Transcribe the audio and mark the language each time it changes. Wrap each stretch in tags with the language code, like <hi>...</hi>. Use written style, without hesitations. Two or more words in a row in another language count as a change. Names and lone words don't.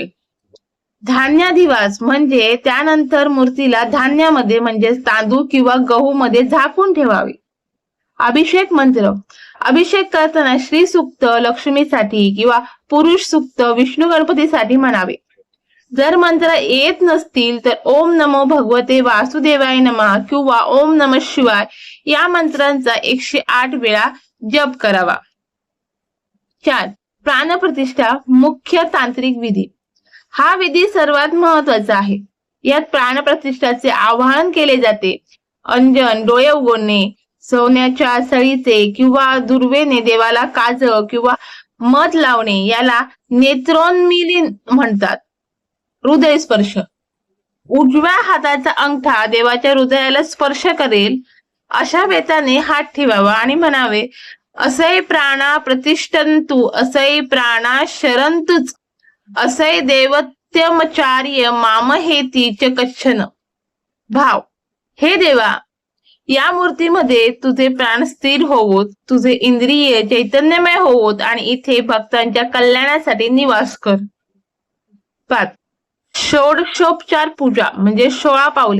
<mr>धान्याधिवास म्हणजे त्यानंतर मूर्तीला धान्यामध्ये म्हणजे तांदूळ किंवा गहू मध्ये झाकून ठेवावे. अभिषेक मंत्र. अभिषेक करताना श्री सूक्त लक्ष्मीसाठी किंवा पुरुष सूक्त विष्णू गणपतीसाठी म्हणावे. जर मंत्र येत नसतील तर</mr> <sa>ओम नमो भगवते वासुदेवाय नमः</sa> <mr>किंवा</mr> <sa>ओम नमः शिवाय</sa> <mr>या मंत्रांचा 108 वेळा जप करावा. 4. प्राणप्रतिष्ठा मुख्य तांत्रिक विधी. हा विधी सर्वात महत्वाचा आहे. यात प्राणप्रतिष्ठाचे आवाहन केले जाते. अंजन, डोळे उघडणे, सोन्याच्या सळीचे किंवा दुर्वेने देवाला काज किंवा मध लावणे याला नेत्रोन्मीलन म्हणतात. हृदय स्पर्श. उजव्या हाताचा अंगठा देवाच्या हृदयाला स्पर्श करेल अशा बेताने हात ठेवावा आणि म्हणावे,</mr> <sa>असै प्राणा प्रतिष्ठन्तु, असै प्राणा शरन्तुच, असै देवत्यमचार्य मामहेती च कच्छन.</sa> <mr>भाव. हे देवा, या मूर्तीमध्ये तुझे प्राण स्थिर होवोत, तुझे इंद्रिय चैतन्यमय होवोत आणि इथे भक्तांच्या कल्याणासाठी निवास कर. 5. षोडशोपचार पूजा म्हणजे 16 पावले.</mr>